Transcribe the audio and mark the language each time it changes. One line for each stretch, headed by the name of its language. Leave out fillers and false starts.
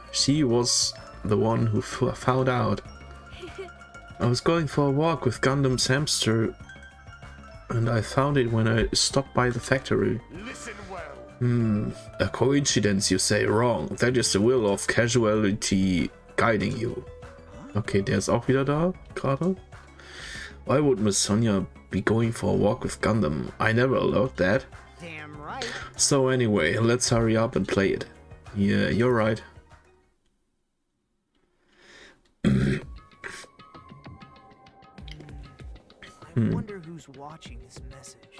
English: She was the one who found out. I was going for a walk with Gundam's hamster and I found it when I stopped by the factory. Listen well. A coincidence, you say. Wrong. That is the will of casualty guiding you.
German: Okay, der ist auch wieder da, gerade.
English: Why would Miss Sonia be going for a walk with Gundam? I never allowed that. Damn right. So anyway, let's hurry up and play it. Yeah, you're right. I wonder who's watching this message.